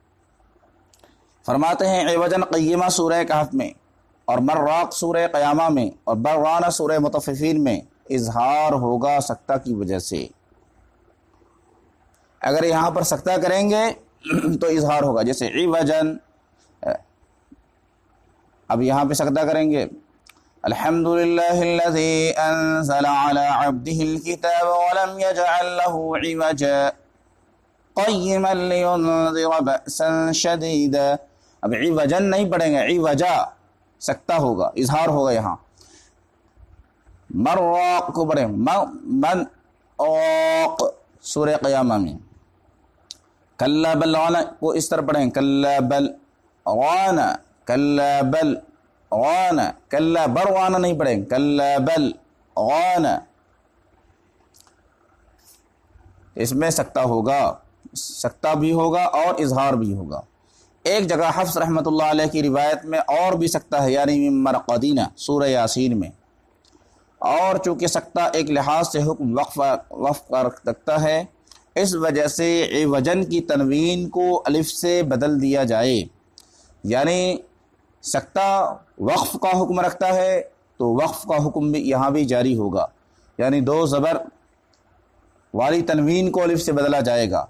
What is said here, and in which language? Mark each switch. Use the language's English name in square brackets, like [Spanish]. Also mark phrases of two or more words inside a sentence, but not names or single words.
[Urdu] فرماتے ہیں [Arabic] عوجاً قیمہ [Urdu] سورہ کہف میں، اور مراق سورہ قیامہ میں، اور برغانہ سورہ مطففین میں اظہار ہوگا سکتہ کی وجہ سے۔ اگر یہاں پر سکتہ کریں گے تو اظہار ہوگا، جیسے عوجاً، اب یہاں پہ سکتہ کریں گے، [Arabic] الحمدللہ الذی انزل علی عبدہ الکتاب ولم یجعل لہ عوجا قیما لینذر بأسا شدیدا۔ [Urdu] اب عوجا نہیں پڑھیں گے، عوجا سکتہ ہوگا، اظہار ہوگا یہاں۔ مراق کو پڑھیں، [Arabic] من اوق [Urdu] سورہ قیامہ میں۔ [Arabic] کلا بل غانا [Urdu] کو اس طرح پڑھیں، [Arabic] کلا بل غانا، کلا بل غانا، کلا بر غانا [Urdu] نہیں پڑھیں، [Arabic] کلا بل غانا، [Urdu] اس میں سکتہ ہوگا، سکتہ بھی ہوگا اور اظہار بھی ہوگا۔ ایک جگہ حفص [Arabic] رحمۃ اللہ علیہ [Urdu] کی روایت میں اور بھی سکتہ ہے، یعنی [Arabic] من مرقدینہ [Urdu] سورہ یاسین میں، اور چونکہ سکتہ ایک لحاظ سے حکم وقف رکھتا ہے، اس وجہ سے عوجن کی تنوین کو الف سے بدل دیا جائے، یعنی سکتہ وقف کا حکم رکھتا ہے تو وقف کا حکم بھی یہاں بھی جاری ہوگا، یعنی دو زبر والی تنوین کو الف سے بدلا جائے گا۔